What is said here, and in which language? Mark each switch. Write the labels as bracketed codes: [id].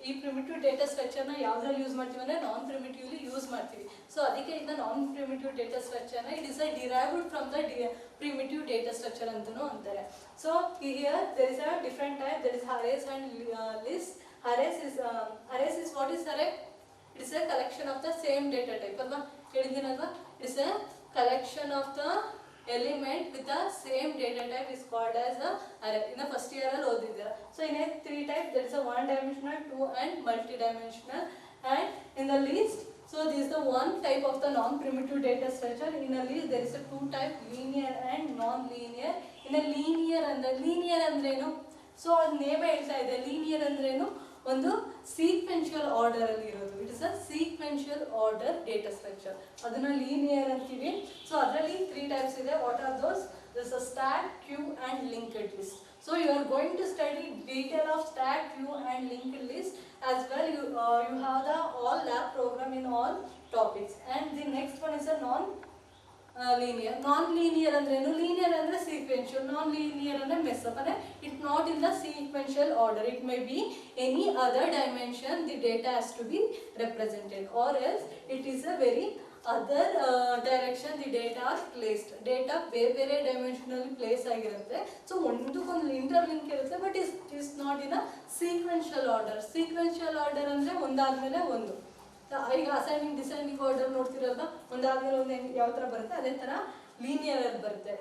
[kn] ಈ primitive data structure ನ ಯಾವ್ದ್ರಲ್ಲಿ ಯೂಸ್ ಮಾಡ್ತೀವಿ ಅಂದ್ರೆ ನಾನ್ ಪ್ರಿಮಿಟಿವ್ಲಿ ಯೂಸ್ ಮಾಡ್ತೀವಿ. ಸೊ ಅದಕ್ಕೆ ಇದನ್ನ ನಾನ್ ಪ್ರಿಮಿಟಿವ್ ಡೇಟಾ ಸ್ಟ್ರಕ್ಚರ್ ನ [en] it is derived from the primitive data structure [kn] ಅಂತಾನೂ ಅಂತಾರೆ. [en] So here there is a different type, that is arrays and list. Arrays is what is array? It is a collection of the same data type [kn] ಅಲ್ವಾ, ಹೇಳಿದ್ದೀನಲ್ವಾ. [en] It is a collection of the element with the same data type is called as a array. In the first year [kn] ಅಲ್ಲಿ ಓದಿದ್ದೀರಾ. [en] So in a 3 type, there is a 1 dimensional, 2 and multi-dimensional. And in the list, so this is the one type of the non-primitive data structure. In a list there is a 2 type, linear and non-linear. In a linear [kn] ಅಂದ್ರೇನು? So ಅದು ನೇಮೇ ಹೇಳ್ತಾ ಇದೆ. Linear ಅಂದ್ರೇನು? ಒಂದು sequential order ಅಲ್ಲಿ ಇರೋದು. [en] it is a sequential order data structure, [kn] ಅದನ್ನ linear ಅಂತೀವಿ. ಸೊ ಅದರಲ್ಲಿ 3 ಟೈಪ್ಸ್ ಇದೆ. [en] What are those? This a stack, queue and linked list. So you are going to study detail of stack, queue and linked list as well. You have the all lab program in all topics. And the next one is a non-linear. [kn] Non-linear ಅಂದ್ರೇನು? [en] Linear ಅಂದ್ರೆ sequential, non-linear ಅಂದ್ರೆ mess up ಅಂದ್ರೆ it's not in the sequential order. It may be any other dimension the data has to be represented, or else it is a very other direction the data are placed. [kn] Data ಬೇರೆ dimensionally place ಆಗಿರುತ್ತೆ. So ಒಂದಕ್ಕೊಂದು interlink ಇರುತ್ತೆ, [en] But is not in a sequential order. [kn] Sequential order ಅಂದರೆ ಒಂದಾದ್ಮೇಲೆ ಒಂದು. ಈಗ assigning designing order ನೋಡ್ತಿರಲ್ವಾ, ಒಂದಾದ್ಮೇಲೆ ಒಂದು ಯಾವ ಥರ ಬರುತ್ತೆ, ಅದೇ ಥರ ಲೀನಿಯರ್ ಅಲ್ಲಿ ಬರುತ್ತೆ.